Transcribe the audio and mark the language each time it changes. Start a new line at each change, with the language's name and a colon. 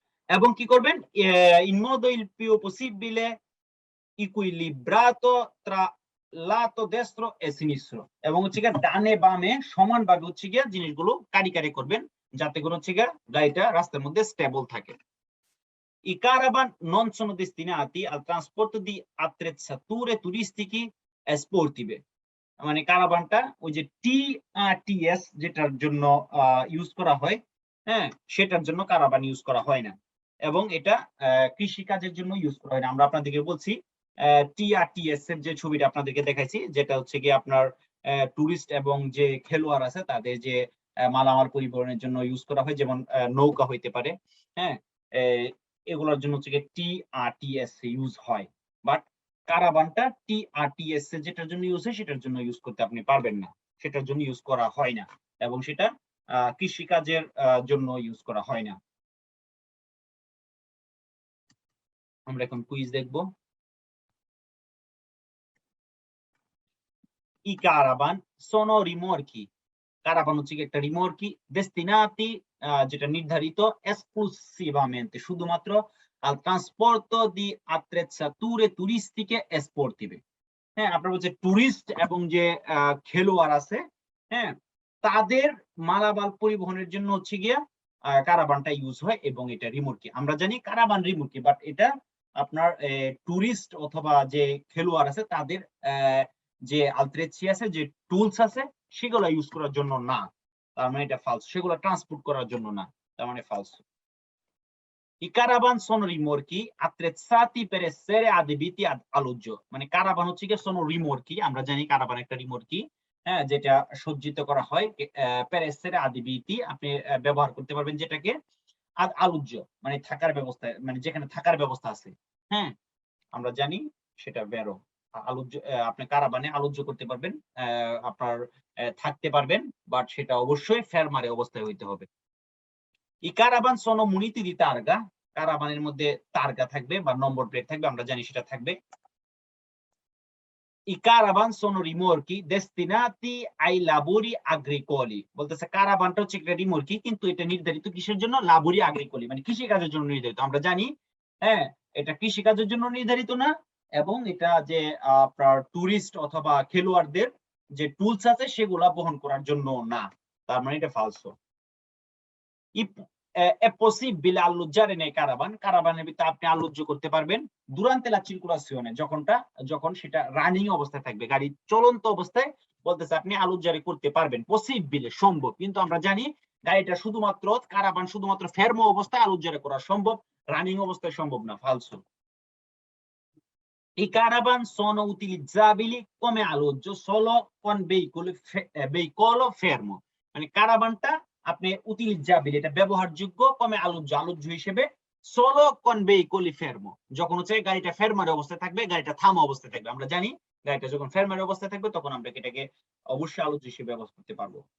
Bangla: এবং কি করবেন,
Italian: in modo il più possibile equilibrato tra lato destro e sinistro,
Bangla: এবং হচ্ছে গিয়ে ডানে বামে সমানভাবে হচ্ছে গিয়ে জিনিসগুলো কারি করবেন যাতে করে হচ্ছে গিয়ে গাড়িটা রাস্তার মধ্যে স্টেবল থাকে।
Italian: I caravan non sono destinati al trasporto di attrezzature turistiche e sportive।
Bangla: মানে কারাবানটা ওই যে TRTS যেটার জন্য ইউজ করা হয়, হ্যাঁ, সেটার জন্য কারাবান ইউজ করা হয় না, এবং এটা কৃষি কাজের জন্য ইউজ করা হয় না। আমরা আপনাদেরকে বলছি TRTS এর যে ছবিটা আপনাদেরকে দেখাইছি, যেটা হচ্ছে কি আপনার টুরিস্ট এবং যে খেলোয়াড় আছে তাদের যে মালামাল পরিবহনের জন্য ইউজ করা হয়, যেমন নৌকা হইতে পারে, হ্যাঁ, এগুলোর জন্য হচ্ছে কি TRTS ইউজ হয়। বাট কারাবানটা TRTS যেটার জন্য ইউজ হয় সেটার জন্য ইউজ করতে আপনি পারবেন না, সেটার জন্য ইউজ করা হয় না, এবং সেটা কৃষিকাজের জন্য ইউজ করা হয় না। আমরা এখন কুইজ দেখব।
Italian: I caravan sono rimorchi।
Bangla: কারাবান হচ্ছে একটা রিমোর্কি
Italian: destinati,
Bangla: যেটা নির্ধারিত
Italian: esclusivamente শুধুমাত্র al trasporto di attrezzature turistiche e sportive।
Bangla: হ্যাঁ, আপনার হচ্ছে টুরিস্ট এবং যে খেলোয়াড় আছে, হ্যাঁ, তাদের মালামাল পরিবহনের জন্য হচ্ছে গিয়া কারাবানটা ইউজ হয়, এবং এটা রিমোটকি। আমরা জানি কারাবান রিমোটকি, বাট এটা আপনার টুরিস্ট অথবা যে খেলোয়াড় আছে তাদের যে আলত্রেছি আছে, যে টুলস আছে, সেগুলো ইউজ করার জন্য না। তার মানে এটা ফালস, সেগুলো ট্রান্সপোর্ট করার জন্য না, তার মানে ফালস।
Italian: I caravan sono rimorchi attrezzati per essere adibiti ad alloggio।
Bangla: মানে কারাবান হচ্ছে কি
Italian: sono rimorchi,
Bangla: আমরা জানি কারাবান একটা রিমোর্কি, হ্যাঁ, যেটা সজ্জিত করা হয়
Italian: per essere adibiti,
Bangla: আপনি ব্যবহার করতে পারবেন যেটাকে
Italian: ad alloggio,
Bangla: মানে থাকার ব্যবস্থা, মানে যেখানে থাকার ব্যবস্থা আছে, হ্যাঁ, আমরা জানি সেটা বেরো আলোচ্য, আপনি কারাবানে আলোচ্য করতে পারবেন, আপনার থাকতে পারবেন, বাট সেটা অবশ্যই ফেরমারে অবস্থায় হইতে হবে।
Italian: ই কারাবান sono muniti di targa।
Bangla: কারাবানের মধ্যে তারগা থাকবে বা নম্বর প্লেট থাকবে, আমরা জানি সেটা থাকবে।
Italian: I caravan sono rimorchi destinati ai lavori agricoli।
Bangla: বলতেছে কারাবানটা হচ্ছে একটা রিমোর্কি, কিন্তু এটা নির্ধারিত কিসের জন্য? লাবরি আগ্রিকোলি, মানে কৃষি কাজের জন্য নির্ধারিত। আমরা জানি, হ্যাঁ, এটা কৃষি কাজের জন্য নির্ধারিত না, এবং এটা যে আপনার টুরিস্ট অথবা খেলোয়াড়দের যে টুলস আছে সেগুলা বহন করার জন্য না, তার মানে এটা ফালসো।
Italian: è possibile alloggiare nei caravan।
Bangla: কারাবানের ভিতরে আপনি আলোচ্য করতে পারবেন
Italian: durante la circolazione,
Bangla: যখন সেটা রানিং অবস্থায় থাকবে, গাড়ি চলন্ত অবস্থায় বলতেছে আপনি আলোচ্য করতে পারবেন, পসিবল সম্ভব। কিন্তু আমরা জানি গাড়িটা শুধুমাত্র কারাবান শুধুমাত্র ফেরমো অবস্থায় আলোচ্য করা সম্ভব, রানিং অবস্থায় সম্ভব না, ফালসো।
Italian: I caravan sono utilizzabili come alloggio solo con veicolo fermo।
Bangla: মানে কারাভানটা আপনি উতিলিজাবিল, এটা ব্যবহারযোগ্য, কমে আলোচ্য হিসেবে
Italian: solo con veicoli fermo,
Bangla: যখন হচ্ছে গাড়িটা ফেরমার অবস্থায় থাকবে, গাড়িটা থামা অবস্থায় থাকবে। আমরা জানি গাড়িটা যখন ফেরমার অবস্থায় থাকবে তখন আমরা এটাকে অবশ্যই আলোচ্য হিসেবে ব্যবহার করতে পারবো।